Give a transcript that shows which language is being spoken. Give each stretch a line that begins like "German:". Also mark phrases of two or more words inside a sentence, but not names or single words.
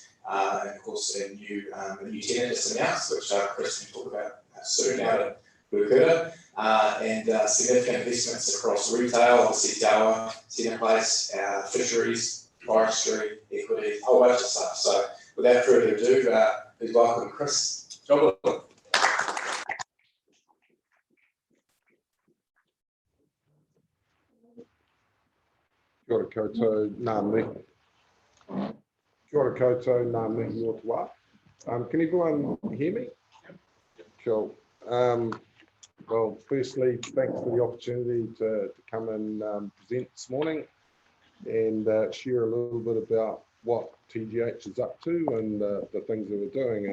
English: And of course, a new tenant just announced, which Chris can talk about soon out at Ruakura, and significant investments across retail, obviously Dawa, Senior Place, fisheries, forestry, equities, a whole bunch of stuff. So without further ado, please welcome Chris Joblin.
Māori: Kia ora koutou, ngā mihi. Kia ora koutou, ngā mihi o te wā.
English: Can everyone hear me? Cool. Well, firstly, thanks for the opportunity to come and present this morning and share a little bit about what TGH is up to and the things that we're doing.